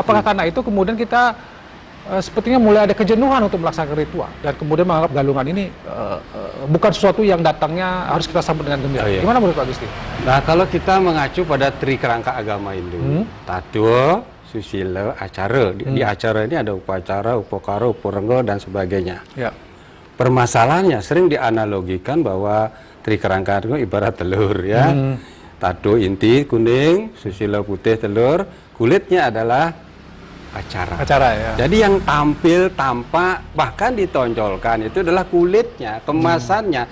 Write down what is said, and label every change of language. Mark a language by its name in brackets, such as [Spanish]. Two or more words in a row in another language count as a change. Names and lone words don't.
[Indonesian] Apakah karena itu kemudian kita sepertinya mulai ada kejenuhan untuk melaksanakan ritual dan kemudian menganggap galungan ini bukan sesuatu yang datangnya harus kita sambut dengan gembira. Gimana menurut Pak Gusti? Nah, kalau kita mengacu pada trikerangka agama Hindu, Tattwa, Susila, acara. Di acara ini ada upacara, upakara, upurengga, dan sebagainya. Ya. Permasalahannya sering dianalogikan bahwa trikerangka itu ibarat telur ya. Tattwa inti kuning, Susila putih telur, kulitnya adalah acara. Acara ya. Jadi yang tampil, tampak, bahkan ditonjolkan itu adalah kulitnya, kemasannya.